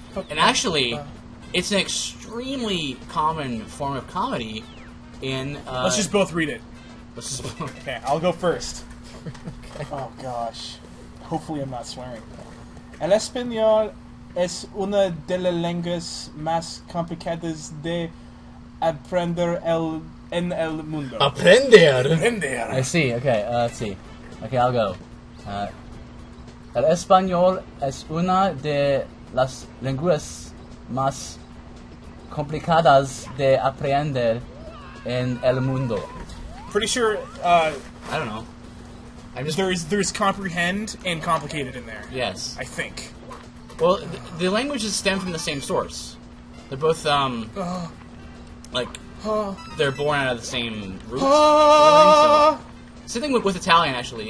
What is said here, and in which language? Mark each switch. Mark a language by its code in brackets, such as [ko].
[en] And actually, it's an extremely common form of comedy in... Let's just both read it. let's just- Okay, I'll go first. Oh gosh. Hopefully I'm not swearing. [es] El español es una de las lenguas más complicadas de aprender en el mundo. Aprender. Aprender. [en] I see. Okay, let's see. Okay, I'll go. [es] El español es una de las lenguas más complicadas de aprender en el mundo. [en] Pretty sure I don't know. I'm just there's comprehend and complicated in there. yes. I think. Well, the languages stem from the same source. They're both like they're born out of the same root. So, same thing with Italian, actually.